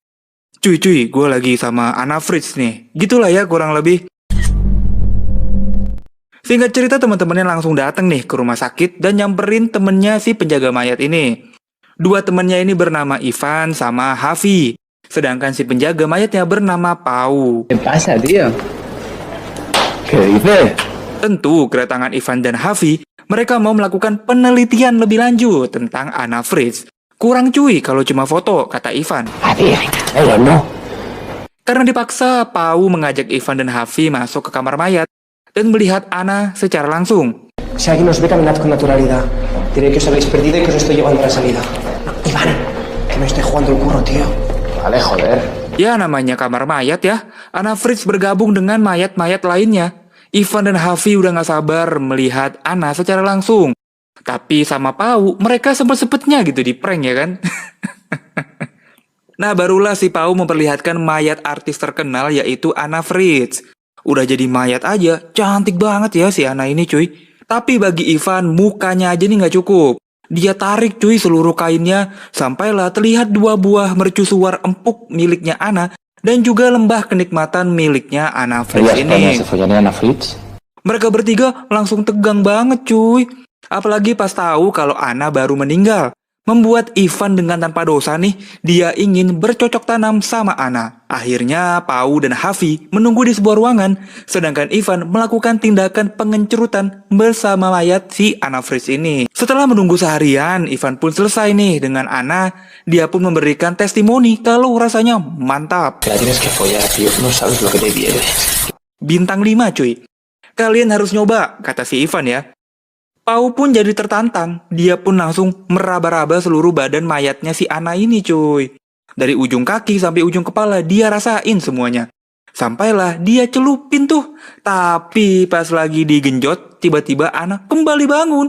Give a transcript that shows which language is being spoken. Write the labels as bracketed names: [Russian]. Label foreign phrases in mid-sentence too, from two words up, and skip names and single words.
[Indonesian] Cuy, gue lagi sama Anna Fritz nih. Gitulah ya kurang lebih. Singkat cerita teman-temannya langsung datang nih ke rumah sakit dan nyamperin temennya si penjaga mayat ini. Dua temannya ini bernama Ivan sama Hafi. Sedangkan si penjaga mayatnya bernama Pau. [Spanish] ¿Qué pasa, tío? ¿Qué dices? [Indonesian] Tentu kedatangan Ivan dan Hafi, mereka mau melakukan penelitian lebih lanjut tentang Anna Fritz. Kurang cuy kalau cuma foto, kata Ivan. [Spanish] A ver, ellos no. [Indonesian] Karena dipaksa, Pau mengajak Ivan dan Hafi masuk ke kamar mayat dan melihat Anna secara langsung. [Spanish] Si alguien nos ve, caminad con naturalidad. Diré que os habéis perdido y que os estoy llevando a la salida. No, Iván, que me estoy jugando el curro, tío. Vale, joder. [Indonesian] Ya namanya kamar mayat ya, Anna Fritz bergabung dengan mayat-mayat lainnya. Ivan dan Hafi udah gak sabar melihat Anna secara langsung. Tapi sama Pau, mereka sempet-sempetnya gitu di prank ya kan? Nah barulah si Pau memperlihatkan mayat artis terkenal yaitu Anna Fritz. Udah jadi mayat aja, cantik banget ya si Anna ini cuy. Tapi bagi Ivan, mukanya aja nih gak cukup. Dia tarik cuy seluruh kainnya, sampailah terlihat dua buah mercusuar empuk miliknya Anna, dan juga lembah kenikmatan miliknya Anna Fritz [Spanish] Ella España [Indonesian] ini. [Spanish] se follaría a Anna Fritz. [Indonesian] Mereka bertiga langsung tegang banget cuy. Apalagi pas tahu kalau Anna baru meninggal. Membuat Ivan dengan tanpa dosa nih, dia ingin bercocok tanam sama Anna. Akhirnya Pau dan Hafi menunggu di sebuah ruangan, sedangkan Ivan melakukan tindakan pengencerutan bersama mayat si Anna Fritz ini. Setelah menunggu seharian, Ivan pun selesai nih dengan Anna. Dia pun memberikan testimoni kalau rasanya mantap. [Spanish] Te la tienes que follar, tío. No sabes lo que te viene. [Indonesian] Bintang 5 cuy. Kalian harus nyoba, kata si Ivan ya. Pau pun jadi tertantang, dia pun langsung meraba-raba seluruh badan mayatnya si Anna ini cuy. Dari ujung kaki sampai ujung kepala dia rasain semuanya. Sampailah dia celupin tuh. Tapi pas lagi digenjot, tiba-tiba Anna kembali bangun.